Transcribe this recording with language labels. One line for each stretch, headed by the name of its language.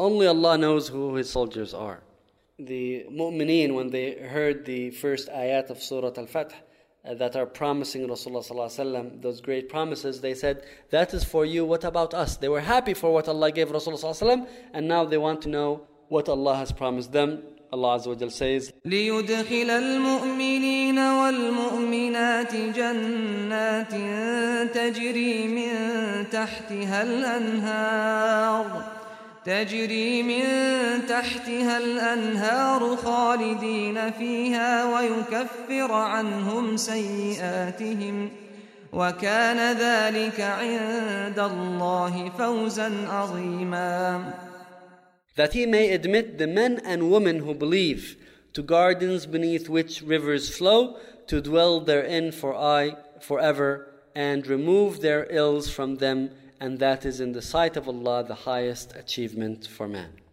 English: Only Allah knows who His soldiers are. The mu'mineen, when they heard the first ayat of Surah Al-Fath that are promising Rasulullah Sallallahu Alaihi Wasallam, those great promises, they said, that is for you, what about us? They were happy for what Allah gave Rasulullah Sallallahu Alaihi Wasallam, and now they want to know what Allah has promised them. Allah Azza wa Jal says,
Arabic: لِيُدْخِلَ الْمُؤْمِنِينَ وَالْمُؤْمِنَاتِ جَنَّاتٍ تَجْرِي مِنْ تَحْتِهَا الْأَنْهَارِ تجري من تحتها الأنهار خالدين فيها ويكفر عنهم سيئاتهم وكان ذلك عند الله فوزا عظيما.
English: That he may admit the men and women who believe to gardens beneath which rivers flow, to dwell therein forever, and remove their ills from them. And that is in the sight of Allah the highest achievement for man.